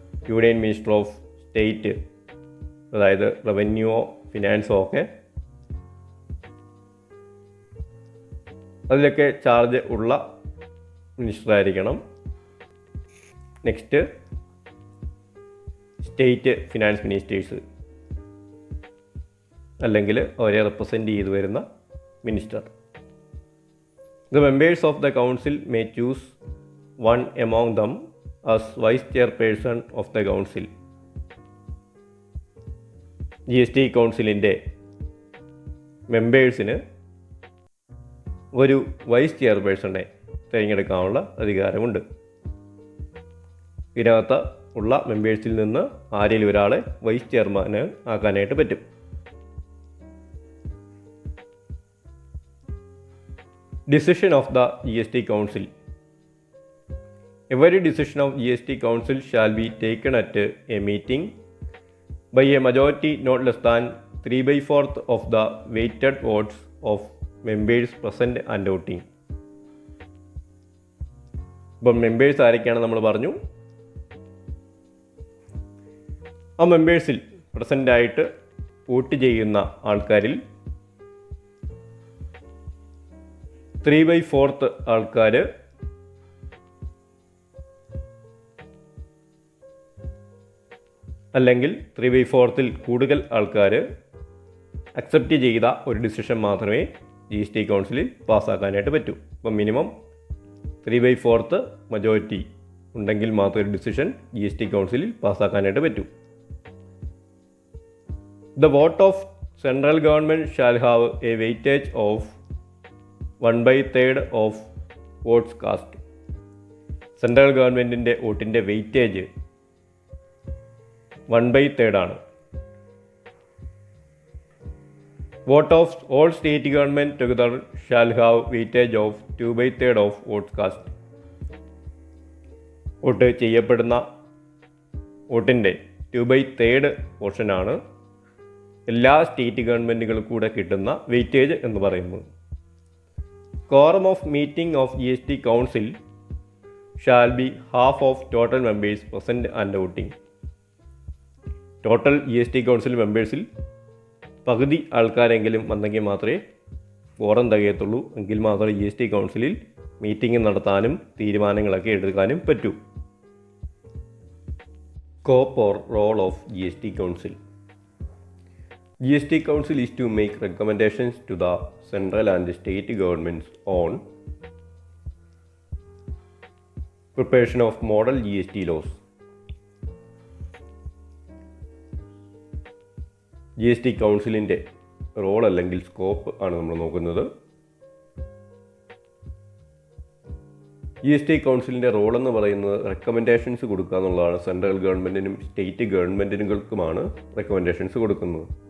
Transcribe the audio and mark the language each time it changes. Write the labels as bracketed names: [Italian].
[Malayalam] Union minister of state, അതായത് റവന്യൂവോ ഫിനാൻസോ ഒക്കെ അതിലൊക്കെ ചാർജ് ഉള്ള മിനിസ്റ്ററായിരിക്കണം. നെക്സ്റ്റ് സ്റ്റേറ്റ് ഫിനാൻസ് മിനിസ്റ്റേഴ്സ് അല്ലെങ്കിൽ അവരെ റെപ്രസെൻ്റ് ചെയ്ത് വരുന്ന minister. [English] The members of the council may choose one among them as vice chairperson of the council. [Malayalam] GST കൗൺസിലിൻ്റെ മെമ്പേഴ്സിന് ഒരു വൈസ് ചെയർപേഴ്സണെ തിരഞ്ഞെടുക്കാനുള്ള അധികാരമുണ്ട്. ഇതിനകത്ത് ഉള്ള മെമ്പേഴ്സിൽ നിന്ന് ആരെങ്കിലും ഒരാളെ വൈസ് ചെയർമാന് ആക്കാനായിട്ട് പറ്റും. [English] Decision of the GST Council. Every decision of GST Council shall be taken at a meeting by a majority not less than 3/4 of the weighted votes of members present and voting. [Malayalam] ഇപ്പം members ആരൊക്കെയാണ് നമ്മൾ പറഞ്ഞു. ആ മെമ്പേഴ്സിൽ പ്രസൻ്റായിട്ട് vote ചെയ്യുന്ന ആൾക്കാരിൽ 3/4 ആൾക്കാർ അല്ലെങ്കിൽ 3/4 കൂടുതൽ ആൾക്കാർ അക്സെപ്റ്റ് ചെയ്ത ഒരു ഡിസിഷൻ മാത്രമേ GST കൗൺസിലിൽ പാസ്സാക്കാനായിട്ട് പറ്റൂ. അപ്പം മിനിമം 3/4 മജോറിറ്റി ഉണ്ടെങ്കിൽ മാത്രം ഒരു ഡിസിഷൻ GST കൗൺസിലിൽ പാസ്സാക്കാനായിട്ട് പറ്റൂ. [English] The vote of central government shall have a weightage of 1/3 of votes cast. [Malayalam] Central ഗവൺമെൻറ്റിൻ്റെ വോട്ടിൻ്റെ വെയിറ്റേജ് 1/3 ആണ്. [English] Vote of all state government together shall have weightage of 2/3 of votes cast. [Malayalam] Vote ചെയ്യപ്പെടുന്ന വോട്ടിൻ്റെ 2/3 പോർഷനാണ് എല്ലാ state ഗവൺമെൻറ്റുകൾക്കും കൂടെ കിട്ടുന്ന വെയിറ്റേജ് എന്ന് പറയുന്നത്. [English] Quorum of meeting of GST Council shall be half of total members present and voting. [Malayalam] Total GST council മെമ്പേഴ്സിൽ പകുതി ആൾക്കാരെങ്കിലും വന്നെങ്കിൽ മാത്രമേ ഫോറം തികയത്തുള്ളൂ. എങ്കിൽ മാത്രമേ GST കൗൺസിലിൽ മീറ്റിംഗ് നടത്താനും തീരുമാനങ്ങളൊക്കെ എടുക്കാനും പറ്റൂ. [English] Scope or role of GST Council. GST Council is to make recommendations to the central and state governments on preparation of model GST laws. [Malayalam] GST കൗൺസിലിൻ്റെ റോൾ അല്ലെങ്കിൽ സ്കോപ്പ് ആണ് നമ്മൾ നോക്കുന്നത്. GST കൗൺസിലിൻ്റെ റോൾ എന്ന് പറയുന്നത് റെക്കമെൻഡേഷൻസ് കൊടുക്കുക എന്നുള്ളതാണ്. സെൻട്രൽ ഗവൺമെൻറ്റിനും സ്റ്റേറ്റ് ഗവൺമെൻറ്റിനുകൾക്കുമാണ് റെക്കമെൻഡേഷൻസ് കൊടുക്കുന്നത്.